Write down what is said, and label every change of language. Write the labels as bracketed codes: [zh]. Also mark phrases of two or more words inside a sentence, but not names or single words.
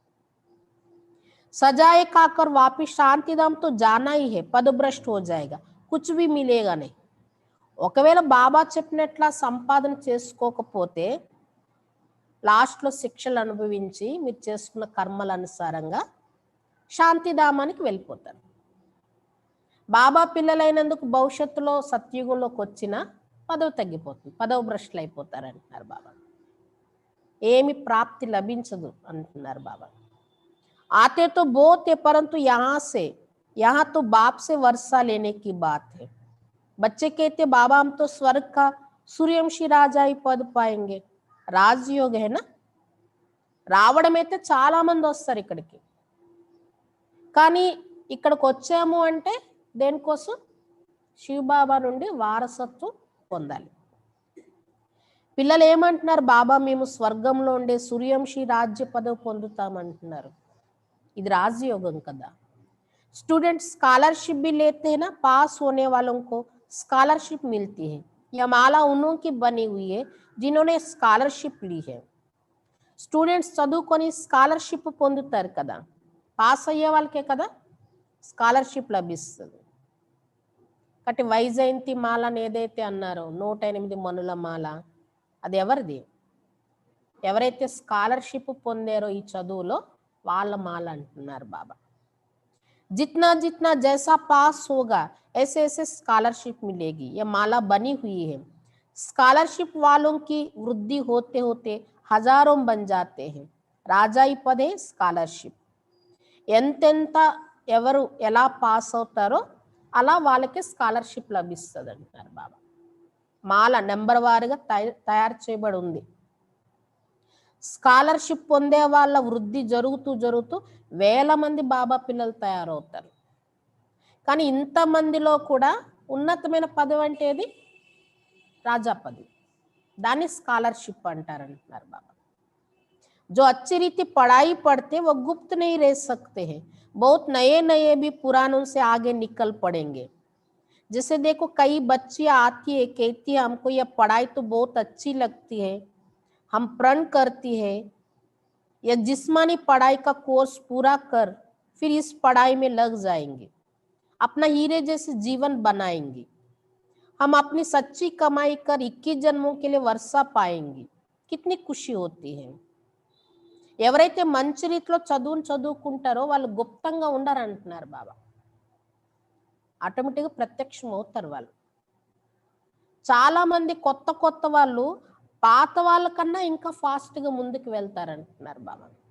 [hi] सजाए खाकर वापिस शांतिधाम तो जाना ही है, पदभ्रष्ट हो जाएगा, कुछ भी मिलेगा नहीं. [te] ఒకవేళ బాబా చెప్పినట్లా సంపాదన చేసుకోకపోతే లాస్ట్లో శిక్షలు అనుభవించి మీరు చేసుకున్న కర్మల అనుసారంగా శాంతిధామానికి వెళ్ళిపోతారు. బాబా పిల్లలైనందుకు భవిష్యత్తులో సత్యుగంలోకి వచ్చిన పదవి తగ్గిపోతుంది, పదవి భ్రష్టులు అయిపోతారు అంటున్నారు బాబా. ఏమి ప్రాప్తి లభించదు అంటున్నారు బాబా. [hi] आते तो बहुत है परंतु यहाँ तो बाप से वर्षा लेने की बात है. बच्चे कहते बाबा हम तो स्वर्ग का सूर्यवंशी राजा ही पद पाएंगे. రాజయోగ है ना. [te] రావడం అయితే చాలా మంది వస్తారు ఇక్కడికి, కానీ ఇక్కడికి వచ్చాము అంటే దేనికోసం? శివ్ బాబా నుండి వారసత్వం పొందాలి. పిల్లలు ఏమంటున్నారు? బాబా మేము స్వర్గంలో ఉండే సూర్యవంశీ రాజ్య పదవి పొందుతామంటున్నారు. ఇది రాజయోగం కదా. [en] student scholarship [hi] भी लेते हैं ना, पास होने वालों को स्कॉलरशिप मिलती है. यह माला उन्हों की बनी हुई है जिन्होंने स्कॉलरशिप ली है. [te] స్టూడెంట్స్ చదువుకొని స్కాలర్షిప్ పొందుతారు కదా, పాస్ అయ్యే వాళ్ళకే కదా స్కాలర్షిప్ లభిస్తుంది. కాబట్టి వైజయంతి మాల అని ఏదైతే అన్నారో 108 మనుల మాల, అది ఎవరిది? ఎవరైతే స్కాలర్షిప్ పొందారో ఈ చదువులో వాళ్ళ మాల అంటున్నారు బాబా. [hi] जितना जितना जैसा पास होगा ऐसे ऐसे स्कॉलरशिप मिलेगी. ये माला बनी हुई है. स्कॉलरशिप वालों की वृद्धि होते होते हजारों बन जाते हैं. [te] రాజాయి పదే స్కాలర్షిప్. ఎంతెంత ఎవరు ఎలా పాస్ అవుతారో అలా వాళ్ళకి స్కాలర్షిప్ లభిస్తుంది అంటారు బాబా. మాల నెంబర్ వారీగా తయారు చేయబడి ఉంది. స్కాలర్షిప్ పొందే వాళ్ళ వృద్ధి జరుగుతూ వేల మంది బాబా పిల్లలు తయారవుతారు. కానీ ఇంతమందిలో కూడా ఉన్నతమైన పదవి అంటే ఏది? రాజా పదవి. దాన్ని స్కాలర్షిప్ అంటారంటున్నారు బాబా. [hi] जो अच्छी रीति पढ़ाई पढ़ते वो गुप्त नहीं रह सकते हैं, बहुत नए नए भी पुरानों से आगे निकल पड़ेंगे. जैसे देखो कई बच्चियां आती है, कहती है हमको यह पढ़ाई तो बहुत अच्छी लगती है, हम प्रण करती है या जिस्मानी पढ़ाई का कोर्स पूरा कर फिर इस पढ़ाई में लग जाएंगे, अपना हीरे जैसे जीवन बनाएंगे, हम अपनी सच्ची कमाई कर 21 जन्मों के लिए वर्षा पाएंगे. कितनी खुशी होती है. [te] ఎవరైతే మంచి రీతిలో చదువుకుంటారో వాళ్ళు గుప్తంగా ఉండరంటున్నారు బాబా. ఆటోమేటిక్గా ప్రత్యక్షం అవుతారు వాళ్ళు. చాలా మంది కొత్త వాళ్ళు పాత వాళ్ళకన్నా ఇంకా ఫాస్ట్గా ముందుకు వెళ్తారంటున్నారు బాబా.